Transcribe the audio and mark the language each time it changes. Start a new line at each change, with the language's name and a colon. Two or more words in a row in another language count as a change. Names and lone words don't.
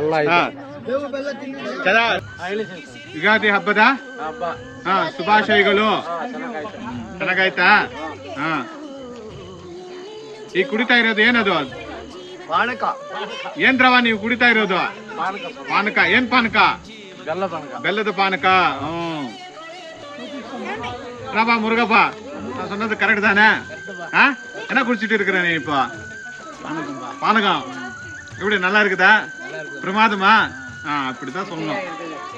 Kannada: ಯುಗಾದಿ ಹಬ್ಬದ ಶುಭಾಶಯಗಳು. ಚೆನ್ನಾಗಾಯ್ತಾ? ಈಗ ಕುಡಿತಾ ಇರೋದು ಏನದು? ಏನ್ ದ್ರವ ನೀವು ಕುಡಿತಾ ಇರೋದು? ಪಾನಕ. ಏನ್ ಪಾನಕ? ಬೆಲ್ಲದ ಪಾನಕ.
Tamil: ரபா முருகப்பா, நான் சொன்னது கரெக்ட் தானே? என்ன குடிச்சிட்டு இருக்கிற நீ இப்போ? பானகம் எப்படி நல்லா இருக்குதா? பிரமாதமா? அப்படிதான் சொல்லணும்.